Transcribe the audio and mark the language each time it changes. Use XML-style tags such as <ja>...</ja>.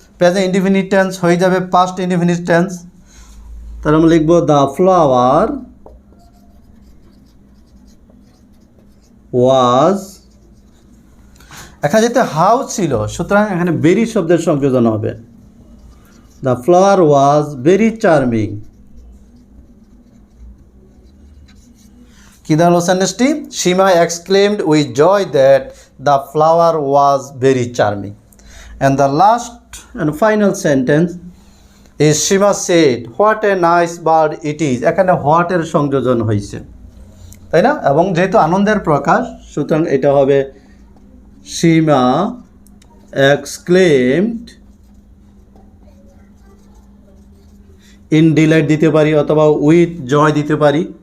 <bn>Present indefinite tense হয়ে যাবে past indefinite tense. তাহলে আমরা লিখব</bn> <en>the flower was,</en> <bn>এখানে যেহেতু হাউ ছিল সুতরাং এখানে ভেরি শব্দের সংযোজন হবে।</bn> <en>The flower was very charming.</en> <bn>কি দাঁড়ালো সেন্টেন্সটি?</bn> <en>Shima exclaimed with joy that the flower was very charming. And the last and final sentence is Shima said, what a nice bird it is.</en> <bn>এখানে what এর সংযোজন হয়েছে, তাই না? এবং যেহেতু আনন্দের প্রকাশ সুতরাং এটা হবে</bn> <en>Shima exclaimed in delight</en> <bn>দিতে পারি অথবা</bn> <en>with joy</en> <bn>দিতে পারি।</bn>